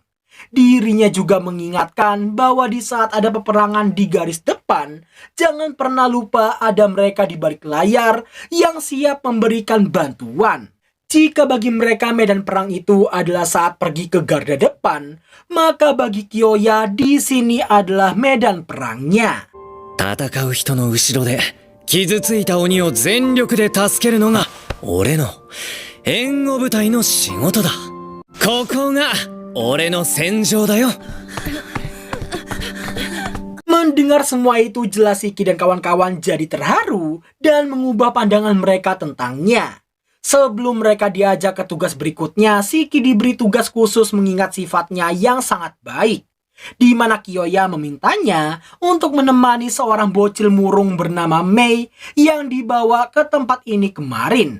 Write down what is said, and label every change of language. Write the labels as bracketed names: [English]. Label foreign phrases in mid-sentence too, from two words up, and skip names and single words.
[Indonesian] Dirinya juga mengingatkan bahwa di saat ada peperangan di garis depan, jangan pernah lupa ada mereka di balik layar yang siap memberikan bantuan. Jika bagi mereka medan perang itu adalah saat pergi ke garda depan, maka bagi Kyoya di sini adalah medan perangnya. [Japanese] 戦う人の後ろで傷ついた鬼を全力で助けるのが俺の援護部隊の仕事だ。ここが俺の戦場だよ。 [Indonesian] Mendengar semua itu, jelas Shiki dan kawan-kawan jadi terharu dan mengubah pandangan mereka tentangnya. Sebelum mereka diajak ke tugas berikutnya, Shiki diberi tugas khusus mengingat sifatnya yang sangat baik, di mana Kyoya memintanya untuk menemani seorang bocil murung bernama Mei yang dibawa ke tempat ini kemarin.